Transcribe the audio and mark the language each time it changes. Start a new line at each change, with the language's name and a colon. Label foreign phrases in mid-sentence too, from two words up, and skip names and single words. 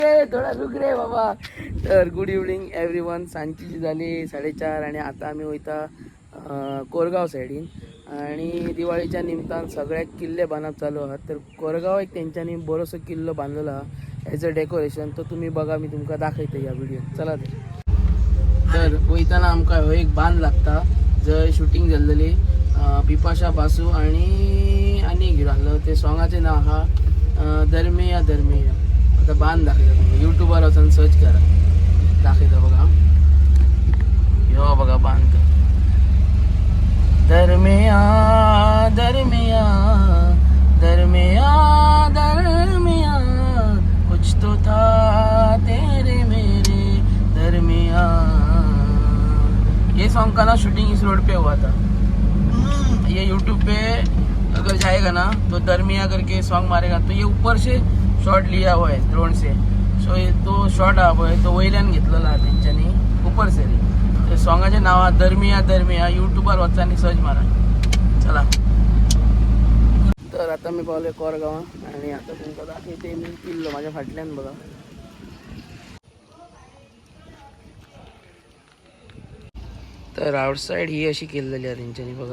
Hindi: थोडा रुक रे बाबा.
English: तर good evening everyone.
Konkani: सांजची झाली 4:30 आणि आता आम्ही वयता कोरगाव सायडीन आणि दिवाळीच्या निमतान सगळ्या किल्ले बांधप चालू आहात. तर कोरगाव एक तेंच्यांनी बरोसो किल्लो बांधलेलो हा
English: as a decoration.
Konkani: तो तुम्ही बघा, मी तुमका दाखयतो या व्हिडिओ. चला तर वयताना आमकां हो एक बांध लागता जय शूटिंग जाल्लेली बिपाशा बासू आणि एक हिरो आसलो. ते सॉंगाचे नाव हा दरमेया दरमेया. आता बांध दाखयता तुम्ही यूट्यूबर वचून सर्च करा, दाखयता बघा. ह्यो बघा बांध दरमेया दरमेया दरमेया दरमेया
Hindi: कुछ तो था तेरे मेरे दरमिया. ये सॉन्ग का ना शूटिंग इस रोड पे हुआ था. ये यूट्यूब पे अगर जाएगा ना तो दरमिया करके सॉन्ग मारेगा तो ये ऊपर से शॉट लिया हुआ है ड्रोन से. सो ये तो शॉट हवा है तो
Konkani: वयल्यान घेतलेला तेंच्यांनी
Hindi: ऊपर से.
Konkani: ते सॉंगाचे नाव दरमिया दरमिया. यूट्यूबर वचनी सर्च मारा. चला तर आता मी पावलोय कोरगाव आणि आता तुमका दाखवते मी किल्लो माझ्या फाटल्यान बघा. तर आउटसाइड ही अशी केलेली आहे तेंच्यांनी बघा.